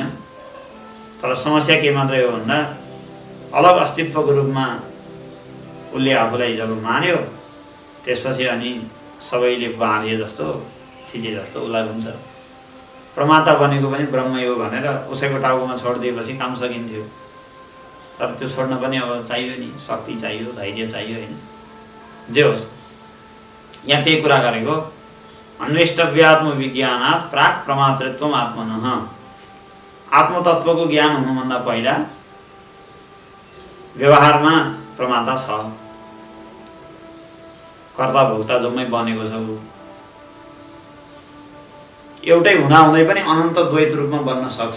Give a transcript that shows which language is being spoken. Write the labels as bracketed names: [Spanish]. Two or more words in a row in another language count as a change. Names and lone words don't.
[Nepali] तर समस्या के मात्रै हो भन्दा अलग अस्तित्वको रूपमा उसले आफूलाई जब मान्यो त्यसपछि अनि सबैले बाँधे जस्तो थिचे जस्तो उसलाई हुन्छ। प्रमाता बनेको पनि ब्रह्मै हो भनेर उसैको टाउकोमा छोडिदिएपछि काम सकिन्थ्यो। तर त्यो छोड्न पनि अब चाहियो नि, शक्ति चाहियो, धैर्य चाहियो होइन। जे होस्, यहाँ त्यही कुरा गरेको [Sanskrit] अन्वेष्टव्यात्म विज्ञानात् प्राक् प्रमातृत्वम आत्मनः। [Nepali] आत्मतत्त्वको ज्ञान हुनुभन्दा पहिला व्यवहारमा प्रमाता छ, कर्ता भोक्ता जम्मै बनेको छ। ऊ एउटै हुँदाहुँदै पनि अनन्त द्वैत रूपमा बन्न सक्छ।